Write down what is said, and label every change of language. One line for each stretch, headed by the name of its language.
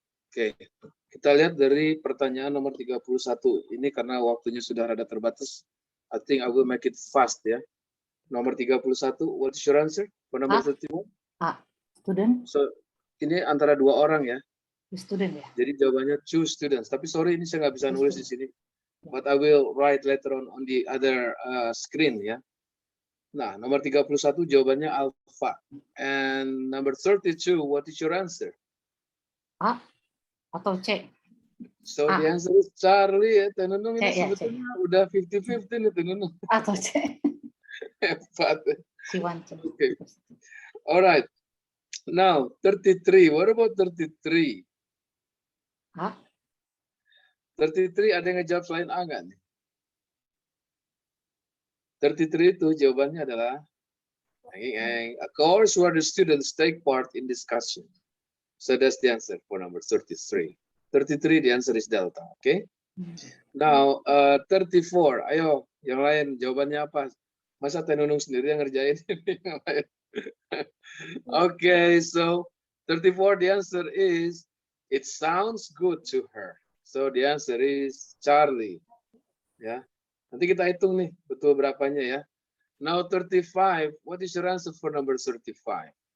Indonesian: Oke, kita lihat dari pertanyaan nomor 31. Ini karena waktunya sudah rada terbatas.
English: I think I will make it fast ya. Nomor 31, what is your answer? For number 31? Student.
Indonesian: So, ini antara dua orang ya.
English: Student ya.
Indonesian: Jadi jawabannya choose students. Tapi sorry ini saya nggak bisa nulis di sini.
English: But I will write later on the other screen ya.
Indonesian: Nah, nomor 31 jawabannya alpha.
English: And number 32, what is your answer?
Indonesian: A atau C?
English: So the answer is Charlie ya.
Indonesian: Tenunung ini sebetulnya udah 50-50 nih Tenunung. Atau C. Hebat.
English: Okay. All right. Now 33. What about 33?
Indonesian: 33 ada yang ngejawab selain A nggak nih?
English: 33
Indonesian: itu jawabannya adalah
English: a course where the students take part in discussion. So that's the answer for number 33. 33 the answer is delta, okay? Now 34.
Indonesian: Ayo, yang lain jawabannya apa? Masa Tenunung sendiri yang ngerjain yang lain?
English: Okay, so 34 the answer is it sounds good to her. So the answer is Charlie. Ya.
Indonesian: Nanti kita hitung nih betul berapanya ya.
English: Now 35, what is your answer for number 35?